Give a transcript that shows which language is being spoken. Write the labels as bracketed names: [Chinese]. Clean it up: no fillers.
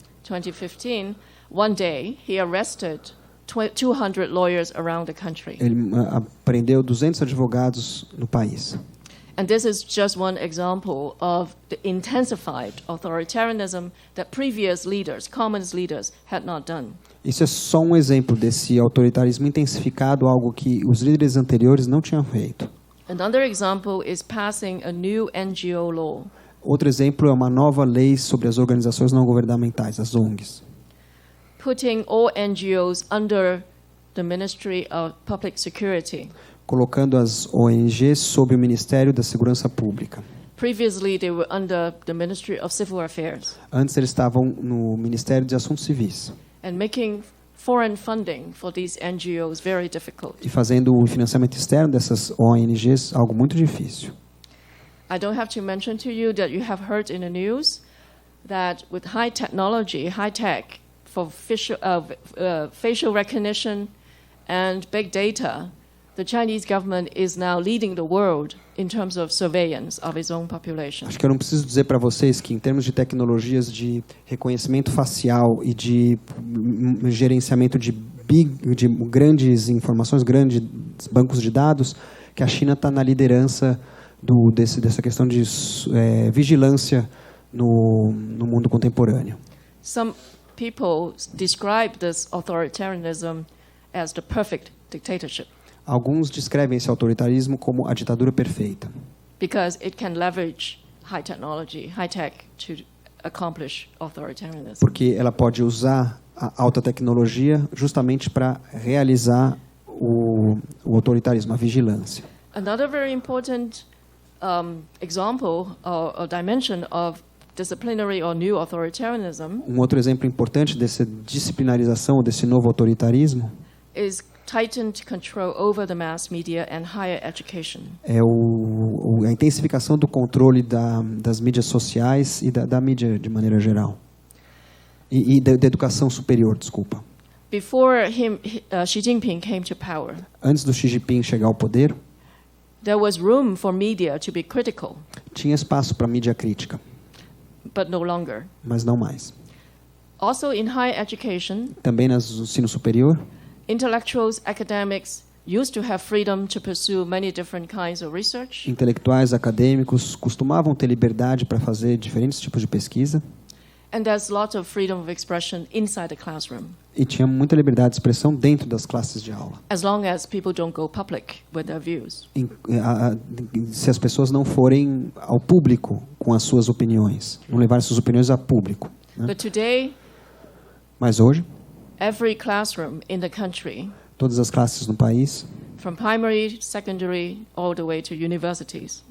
[English] 2015, one day he arrested 200 lawyers around the country. [Portuguese] ele prendeu 200 advogados no país. [English] And this is just one example of the intensified authoritarianism that previous leaders, communist leaders, had not done. [Portuguese] Isso é só um exemplo desse autoritarismo intensificado, algo que os líderes anteriores não tinham feito. [English] Another example is passing a new NGO law. [Portuguese] Outro exemplo é uma nova lei sobre as organizações não governamentais, as ONGs. [English] Putting all NGOs under the Ministry of Public Security. [Portuguese] Colocando as ONGs sob o Ministério da Segurança Pública. [English] Previously, they were under the Ministry of Civil Affairs. [Portuguese] Antes eles estavam no Ministério de Assuntos Civis. [English] And making foreign funding for these NGOs very difficult. [Portuguese] E fazendo o financiamento externo dessas ONGs algo muito difícil. [English] I don't have to mention to you that you have heard in the news that with high technology, high tech for facial recognition and big data, the Chinese government is now leading the world in terms of surveillance of its own population. [Portuguese] Acho que eu não preciso dizer para vocês que em termos de tecnologias de reconhecimento facial e de gerenciamento de grandes informações, grandes bancos de dados, que a China está na liderança dessa questão de vigilância no mundo contemporâneo. [English] Some people describe this authoritarianism as the perfect dictatorship. [Portuguese] Alguns descrevem esse autoritarismo como a ditadura perfeita. [English] Because it can leverage high technology, high tech to accomplish authoritarianism. [Portuguese] Porque ela pode usar a alta tecnologia justamente para realizar o autoritarismo, a vigilância. [English] Another very important example or dimension of disciplinary or new authoritarianism [Portuguese] outro exemplo importante dessa disciplinarização ou desse novo autoritarismo [English] is tightened control over the mass media and higher education. [Portuguese] É a intensificação do controle das mídias sociais e da mídia de maneira geral. E da educação superior, desculpa. [English] Before Xi Jinping came to power, [Portuguese] antes do Xi Jinping chegar ao poder, [English] there was room for media to be critical. [Portuguese] Tinha espaço para mídia crítica. [English] But no longer. [Portuguese] Mas não mais. [English] Also in higher education, [Portuguese] também no ensino superior, [English] intellectuals, academics used to have freedom to pursue many different kinds of research. [Portuguese] Intelectuais, acadêmicos costumavam ter liberdade para fazer diferentes tipos de pesquisa. [English] And there's lots of freedom of expression inside the classroom. [Portuguese] E tinha muita liberdade de expressão dentro das classes de aula. [English] As long as people don't go public with their views. [Portuguese] Se as pessoas não forem ao público com as suas opiniões, não levarem suas opiniões a público. Né? [English] But today, [Portuguese] mas hoje, [English] every classroom in the country, [Portuguese] todas as classes no país, [English] from primary, secondary, all the way to universities,